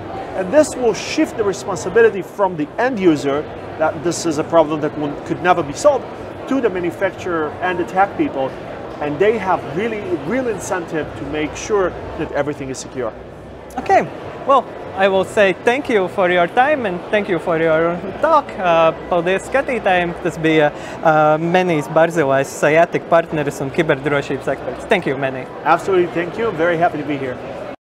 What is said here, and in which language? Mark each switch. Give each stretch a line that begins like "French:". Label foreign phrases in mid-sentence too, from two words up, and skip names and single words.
English: And this will shift the responsibility from the end user, that this is a problem that could never be solved, to the manufacturer and the tech people. And they have really real incentive to make sure that everything is secure. Okay, well, I will say thank you for your time and thank you for your talk.
Latvian: Paldies skatītājiem. Tas bija Menijs Barzilajs, Cytactic partneris un kiberdrošības eksperts.
English: Thank you, Menij. Absolutely, thank you. I'm very happy to be here.